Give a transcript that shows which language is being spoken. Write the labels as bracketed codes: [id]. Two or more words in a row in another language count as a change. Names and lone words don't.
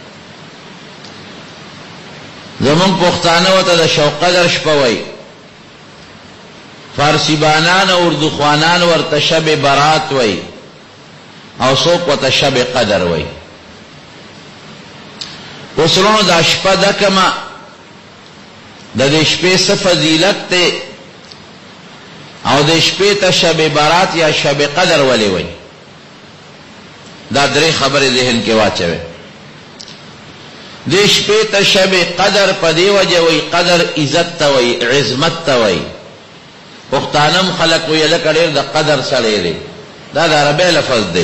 [ps] زمونږ پښتانه ورته د شو قدر شپه وایي، فارسی بانان او اردو خوانان ورته [fa] شب برات [ps] وایي او څوک ورته [fa] شب قدر [ps] وایي. اوس ورونو دا شپه ده کمه د دې شپې څه فضیلت دی او د شپې ته [fa] شب برات [ps] یا [fa] شب قدر [ps] ولې وایي؟ دا درې خبرې ذهن کې واچوئ. دې شپې ته [fa] شب قدر [ps] په دې وجه وایي قدر عزت ته وایي، عظمت ته وایي. پښتانم خلک وایي لکه ډېر د قدر سړی دی، دا د عربی لفظ دی.